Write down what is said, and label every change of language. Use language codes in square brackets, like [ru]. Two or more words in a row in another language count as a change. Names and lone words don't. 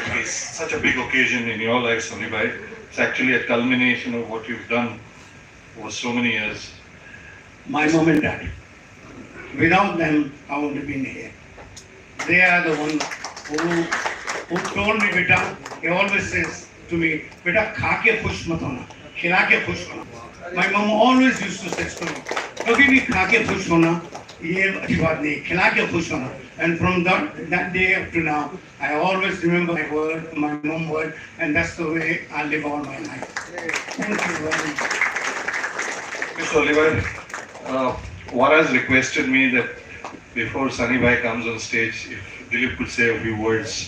[en] It's such a big occasion in your life, Sunil bhai. It's actually a culmination of what you've done over so many years. My mom and dad. Without them, I wouldn't have been here. They are the ones who told me, beta, he always says to me, beta, [hi] खा के खुश मत होना, खिला के खुश होना. [en] My mom always used to say to me, [hi] कभी भी खा के खुश होना, ये अच्छी बात नहीं, खिला के खुश होना. [en] And from that day up to now, I always remember my word, my mom word, and that's the way I live all my life. Thank you very much. Mr. Oliver, one has requested me that before Sunny bhai comes on stage, if Dilip could say a few words.